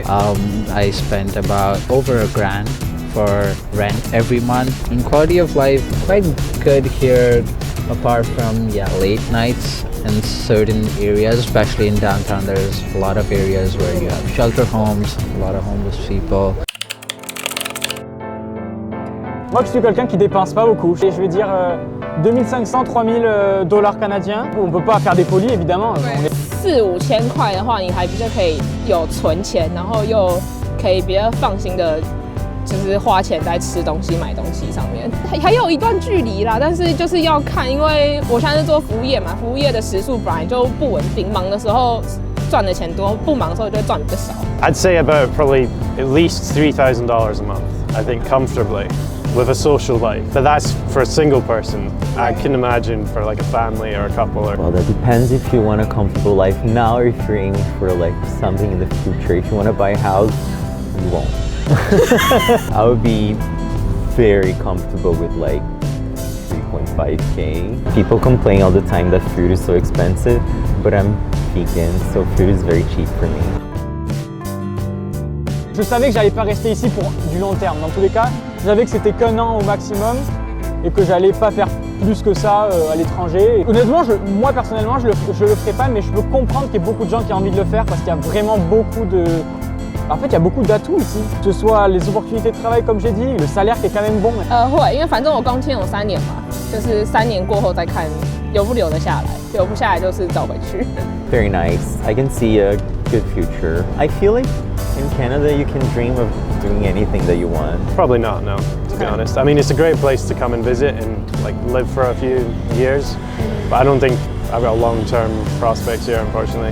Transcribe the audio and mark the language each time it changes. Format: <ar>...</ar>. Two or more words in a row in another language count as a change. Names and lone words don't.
<en>I spent about over $1,000 for rent every month. And quality of life, quite good here, apart from late nights in certain areas, especially in downtown. There's a lot of areas where you have shelter homes, a lot of homeless people.</en> <fr>Moi je suis quelqu'un qui dépense pas beaucoup. Et je vais dire 2500-3000 $ canadiens. On peut pas faire des folies évidemment.</fr> <zh>4-5 千块的话，你还比较可以有存钱，然后又可以比较放心的，就是花钱在吃东西、买东西上面。还有一段距离啦，但是就是要看，因为我现在是做服务业嘛，服务业的时数本来就不稳定，忙的时候赚的钱多，不忙的时候就赚比较少。</zh> <en>I'd say about probably at least $3,000 a month, I think, comfortably. With a social life, but that's for a single person. I can imagine for like a family or a couple. Well, that depends if you want a comfortable life now or if you're aiming for like something in the future. If you want to buy a house, you won't. I would be very comfortable with like 3.5K. People complain all the time that food is so expensive, but I'm vegan, so food is very cheap for me.</en> <fr>Je savais que j'allais pas rester ici pour du long terme. Dans tous les cas, je savais que c'était qu'1 an au maximum et que j'allais pas faire plus que ça à l'étranger. Honnêtement, moi personnellement, je le ferai pas, mais je peux comprendre qu'il y ait beaucoup de gens qui ont envie de le faire parce qu'il y a vraiment beaucoup de... En fait, il y a beaucoup d'atouts ici, que ce soit les opportunités de travail comme j'ai dit, le salaire qui est quand même bon.</fr> <zh>会，因为反正我工签有3年嘛， 就是3年过后再看留不留得下来，留不下来就是走回去。</zh> <en>Very nice. I can see a good future. I feel like in Canada you can dream of doing anything that you want. Probably not, no, to be honest. I mean, it's a great place to come and visit and like live for a few years, but I don't think I've got long-term prospects here, unfortunately.</en>